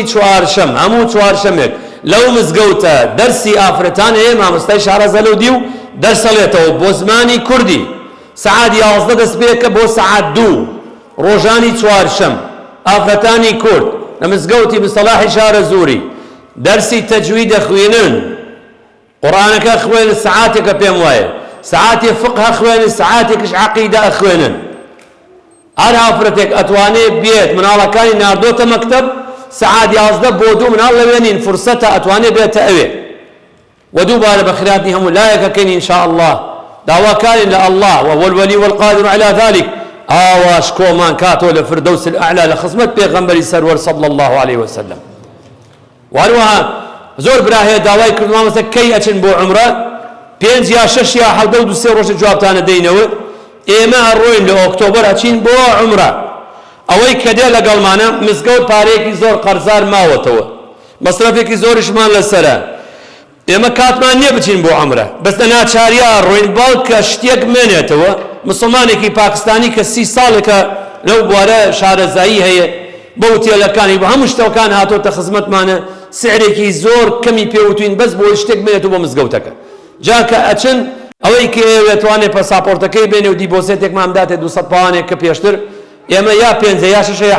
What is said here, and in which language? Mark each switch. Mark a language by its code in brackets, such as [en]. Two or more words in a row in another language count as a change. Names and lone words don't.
[ckb] چوارشەم هەموو چوارشەمێک لەو مزگەوتە دەرسی ئافرەتان هەیە مامۆستای شارەزە لەو دی و دەرسەڵێتەوە بۆ زمانی کوردی سعات 11 دەست پێکە بۆ سعات 2 ڕۆژانی چوارشەم ئافرەتانی کورد لە مزگەوتی بن سەلاحی شارە زووری دەرسی تەجوید دەخوێنن قورئانەکە خوێنن سعاتێکە پێم وایە سعاتی فقه خوێنن سعاتێکش عەقیدە خوێنن هەر ئافرەتێک ئەتوانێت بێت مناڵەکانی ناردۆتە مەکتەب سعات 11 بۆ 2 مناڵ لەوێنین فرسەتە ئەتوانێت بێتە ئەوێ ودوبارە بە خراتی هەموو لایەکەکەین [ar] إن شاء الله [ckb] داواکارین لە الله [ar] وهو الولي والقادر على ذلك [ckb] ئاواش کۆمان کاتۆ لە فردەوس الأعلى لە خزمەت پێغەمبەری سەرور [ar] صلى الله عليه وسلم [ckb] وهروەها زۆر برا هەیە داوای کردووە مامۆستا کەی ئەچن بۆ عومرە 5 یا 6 یا 7 و 2 ڕۆژە جوابتانە دەینەوە ئێمە ڕۆین لە ئۆکتۆبەر ئەچین بۆ عومرە ئەوەی کە دێ لەگەڵمانە مزگەوت پارەیەکی زۆر قەرزار ماوەتەوە مەسرەفێکی زۆریشمان لەسەرە ئێمە کاتمان نییە بچین بۆ عومرە بەس لە ناچاریا ڕۆین باوکە شتێک مێنێتەوە مسلمانێکی پاکستانی کە 30 ساڵێکە لەو بوارە شارەزایی هەیە بە وتێلەکانی بە هەموو شتەکان هاتۆتە خزمەتمانە سعرێکی زۆر کەمی پێوتوین بەس بۆ شتێک بێنێتەوە بۆ مزگەوتەکە جاکە ئەچن ئەوەی کە ئێوێتوانێت پەساپۆرتەکەی بێنێ و دیبۆسێتێکمان بداتێ 200 پاوانێک کە پێشتر ئێمە یا 5 یا 6 یا